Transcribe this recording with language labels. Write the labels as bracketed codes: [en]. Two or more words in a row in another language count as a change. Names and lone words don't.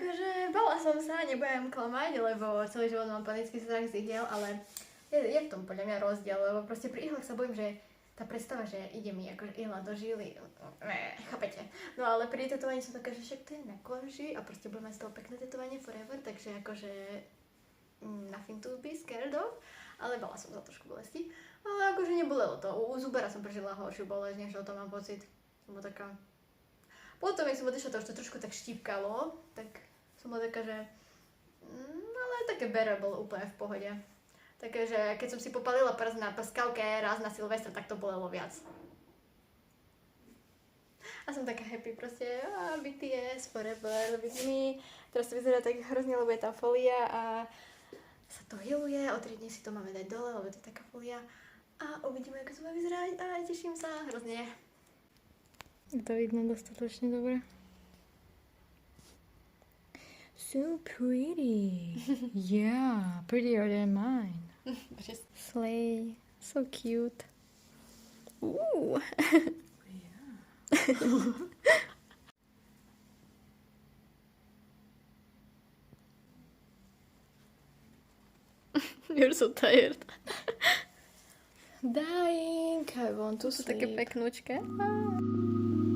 [sk] Takže bala som sa, nebudem klamať, lebo celý život mám panický strach z ihiel, ale je v tom podľa mňa rozdiel, lebo proste pri ihlách sa bojím, že tá predstava, že ide mi akože ihla do žily, chápete. No ale pri tetovaní som taká, že však to je na koži a proste budem mať z toho pekné tetovanie forever, takže akože [en] nothing to be scared of, [sk] ale bala som za trošku bolesti. Ale akože nebolelo to, u zubera som prežila horšiu bolesť, než o tom mám pocit. Som bola taká... Potom, keď som odišla, to už to trošku tak štípkalo, tak som bola taká, že... ale také bearable úplne v pohode. Takže keď som si popalila prst na prskavke raz na Silvestra, tak to bolelo viac. A som taká happy proste, [en] BTS, forever, with me. [sk] Teraz to vyzerá tak hrozne, lebo je tam folia a sa to healuje, o 3 dní si to máme dať dole, lebo to je taká folia. A uvidíme, ako to bude vyzerať a teším sa hrozne. Je to vidno dostatočne dobre. [en] So pretty. Yeah, prettier than mine. Slay. So cute. Ooh. You're so tired. Dying, I want to [sk] Sú také [en] sleep. [sk] peknúčke.